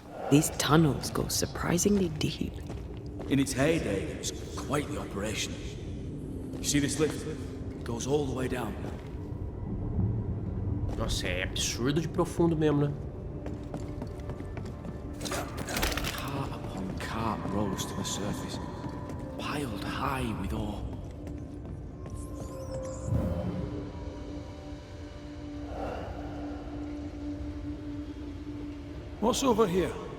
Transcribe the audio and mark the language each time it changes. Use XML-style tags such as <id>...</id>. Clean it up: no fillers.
<en>These tunnels go surprisingly deep. In its heyday, it was quite the operation. You see this lift? It goes all the way down.</en> <pt>Nossa, é absurdo de profundo mesmo, né?</pt> <en>Cart upon cart rose to the surface, piled high with ore. What's over here?</en>